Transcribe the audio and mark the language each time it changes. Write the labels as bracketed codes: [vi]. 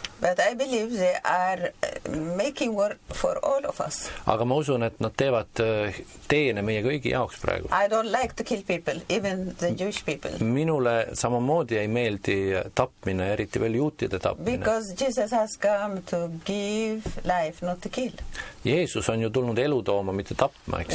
[en] But I believe they are making work for all of us. [et] Aga ma usun, et nad teevad teene meie kõigi jaoks praegu. [en] I don't like to kill people, even the Jewish people. [et] Minule samamoodi ei meeldi tapmine, eriti veel juutide tapmine. [en] Because Jesus has come to give life, not to kill. [et] Jeesus on ju tulnud elu tooma, mitte tapma, eks?